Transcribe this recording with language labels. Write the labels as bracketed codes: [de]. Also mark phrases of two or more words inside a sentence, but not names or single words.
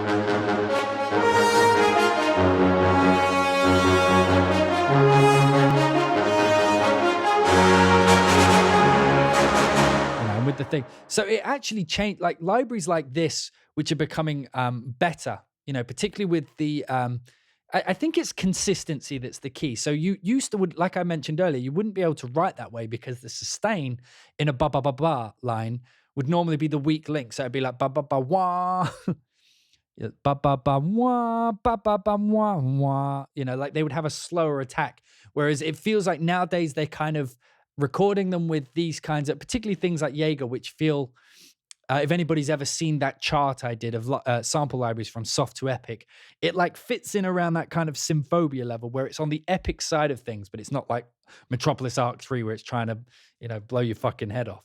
[en] With the thing. So it actually changed, like libraries like this, which are becoming better, particularly with the, I think it's consistency that's the key. So you used to, like I mentioned earlier, you wouldn't be able to write that way because the sustain in a ba ba ba ba line would normally be the weak link. So it'd be like ba ba ba wah, ba ba ba wah, ba ba ba wah wah. Like they would have a slower attack. Whereas it feels like nowadays they're kind of recording them with these kinds of, particularly things like Jaeger, which feel. If anybody's ever seen that chart I did of sample libraries from soft to epic, it like fits in around that kind of symphobia level where it's on the epic side of things, but it's not like Metropolis Arc 3 where it's trying to, blow your fucking head off.